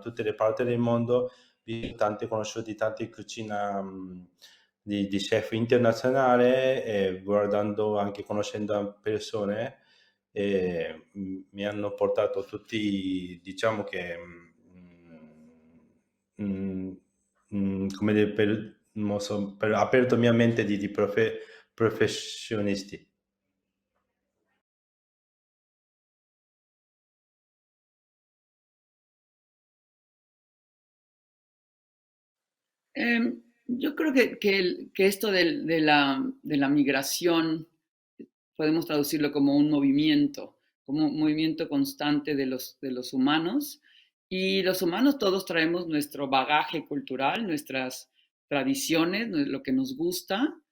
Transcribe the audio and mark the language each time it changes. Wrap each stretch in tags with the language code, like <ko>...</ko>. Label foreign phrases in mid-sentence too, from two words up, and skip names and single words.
<it>tutte le parti del mondo, conosciuti tante cucine di chef internazionale e guardando anche conoscendo persone mi hanno portato tutti, diciamo che come dire, non so, aperto mia mente di professionisti.</it> <es>Yo creo que esto de la migración podemos traducirlo como un movimiento constante de los humanos Y los humanos todos traemos nuestro bagaje cultural, nuestras tradiciones, lo que nos gusta,</es>